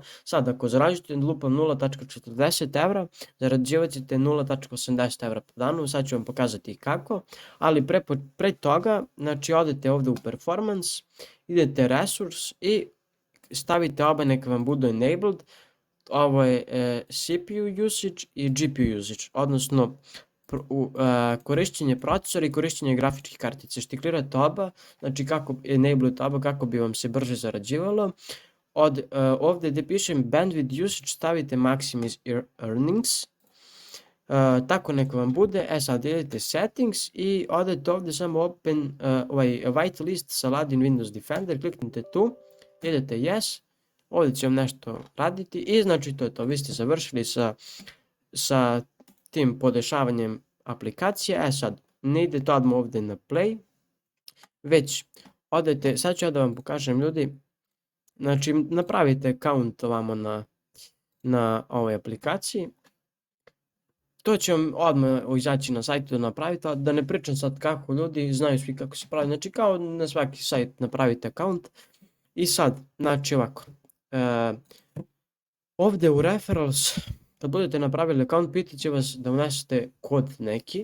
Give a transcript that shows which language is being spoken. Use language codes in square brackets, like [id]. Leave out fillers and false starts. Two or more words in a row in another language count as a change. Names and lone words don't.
[sr] sad ako zarađujete lupam 0,40 evra, zarađivat ćete 0,80 evra po danu, sad ću vam pokazati kako, ali pre toga, znači odete ovdje u performance, idete resource i stavite oba neka vam budu enabled, ovo je [en] CPU usage [sr] i [en] GPU usage, [sr] odnosno korišćenje procesora i korišćenje grafičkih kartica. Štiklirate oba, znači kako enablujete oba, kako bi vam se brže zarađivalo. Ovdje gdje pišem [en] bandwidth usage [sr] stavite [en] maximize earnings, [sr] tako neka vam bude. Sad idete settings i odete ovdje samo [en] open white list Salad in Windows Defender, [sr] kliknite tu, idete yes, ovdje će vam nešto raditi i znači to je to, vi ste završili sa tim podešavanjem aplikacije. Sad, ne idete odmah ovdje na play, već odete, sad ću ja da vam pokažem ljudi, znači napravite account ovamo na ovoj aplikaciji, to će vam odmah izaći na sajtu da napravite, da ne pričam sad kako ljudi, znaju svi kako se pravi, znači kao na svaki sajt napravite account i sad, znači ovako, ovdje u referrals, kad budete napravili account, pitat će vas da unesete kod neki.